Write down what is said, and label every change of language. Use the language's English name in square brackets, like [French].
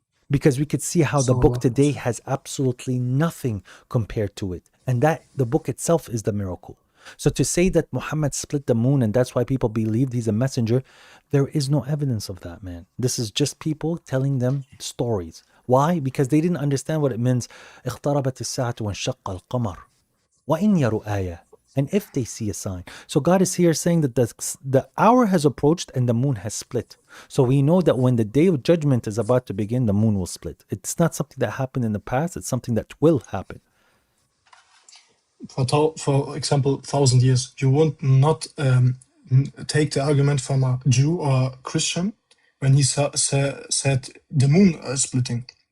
[English] Because we could see how the book today has absolutely nothing compared to it. And that the book itself is the miracle. So to say that Muhammad split the moon and that's why people believed he's a messenger, there is no evidence of that, man. This is just people telling them stories. Why? Because they didn't understand what it means. [Arabic] اقتربت الساعة وانشق القمر وإن يروا آية. [English] And if they see a sign. So God is here saying that the hour has approached and the moon has split. So we know that when the day of judgment is about to begin, the moon will split. It's not something that happened in the past. It's something that will happen. for example, 1,000 years, you would not take the argument from a Jew or Christian when he said the moon is splitting.